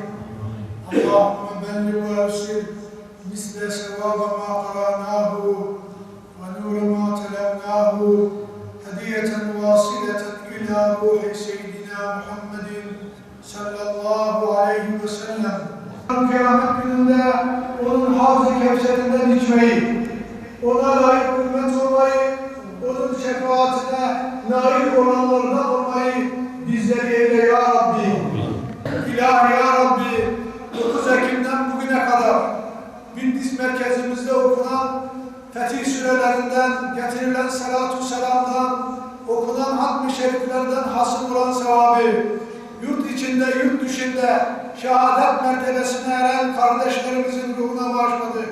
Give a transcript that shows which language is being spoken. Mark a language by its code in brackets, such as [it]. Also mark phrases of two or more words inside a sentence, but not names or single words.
[ar] اللهم بلغ وأرسل مثل ثواب ما قرأناه ونور ما تلوناه هدية واصلة إلى روح سيدنا محمد صلى الله عليه وسلم. [tr] Kıyamet gününde onun havz-ı kevserinden içmeyi, ona layık hürmet olmayı, onun şefaatine nail olanlardan olmayı bizleri eyle [ar] يا ربي. [tr] İlahi [ar] يا ربي, [tr] 9 Ekim'den bugüne kadar Bitlis merkezimizde okunan Fetih sürelerinden, getirilen salatu selamdan, okunan hatm-ı şeriflerden hasıl olan sevabı, yurt içinde, yurt dışında şehadet mertebesine eren kardeşlerimizin ruhuna bağışladık.